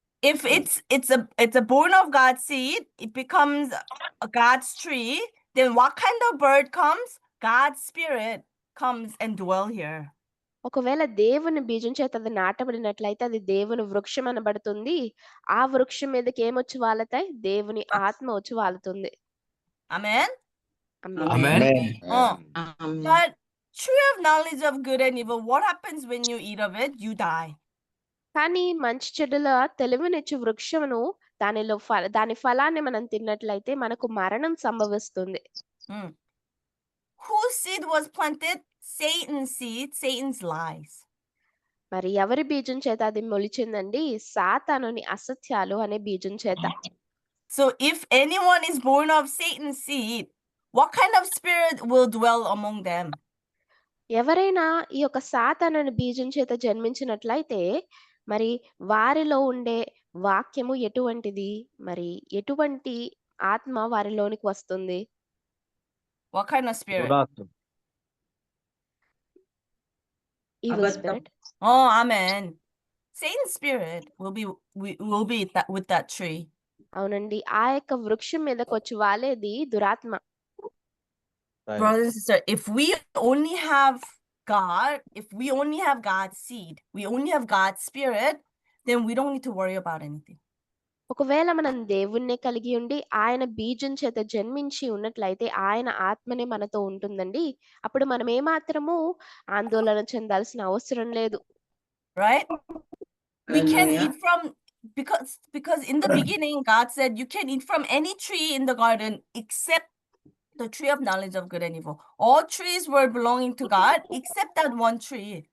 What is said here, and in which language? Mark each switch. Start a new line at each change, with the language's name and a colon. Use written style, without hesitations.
English: If it's a born of God's seed, it becomes a God's tree, then what kind of bird comes? God's spirit comes and dwell here.
Telugu: ఒకవేళ దేవుని బీజం చేత అది నాటబడినట్లయితే అది దేవుని వృక్షం అనబడుతుంది. ఆ వృక్షం మీదకి ఏమొచ్చి వాళ్తాయి? దేవుని ఆత్మ వచ్చి వాలుతుంది.
English: Amen. Amen. But tree of knowledge of good and evil, what happens when you eat of it? You die.
Telugu: కానీ మంచి చెడుల తెలివినిచ్చు వృక్షమును దాని ఫలాన్ని మనం తిన్నట్లయితే మనకు మరణం సంభవిస్తుంది.
English: Whose seed was planted? Satan's seed, Satan's lies.
Telugu: మరి ఎవరి బీజం చేత అది మొలిచిందండి? సాతానుని అసత్యాలు అనే బీజం చేత.
English: So if anyone is born of Satan's seed, what kind of spirit will dwell among them?
Telugu: ఎవరైనా ఈ యొక్క సాతానుని బీజం చేత జన్మించినట్లయితే మరి వారిలో ఉండే వాక్యము ఎటువంటిది? మరి ఎటువంటి ఆత్మ వారిలోనికి వస్తుంది?
English: What kind of spirit? Evil spirit. Oh, amen. Satan's spirit will be with that tree.
Telugu: అవునండి, ఆ యొక్క వృక్షం మీదకి వచ్చి వాలేది దురాత్మ.
English: Brothers and sisters, if we only have God, if we only have God's seed, we only have God's spirit, then we don't need to worry about anything.
Telugu: ఒకవేళ మనం దేవుణ్ణి కలిగి ఉండి ఆయన బీజం చేత జన్మించి ఉన్నట్లయితే ఆయన ఆత్మనే మనతో ఉంటుందండి. అప్పుడు మనం ఏమాత్రము ఆందోళన చెందాల్సిన అవసరం లేదు.
English: Right? We can eat from because in the beginning God said you can eat from any tree in the garden except the tree of knowledge of good and evil. All trees were belonging to God except that one tree.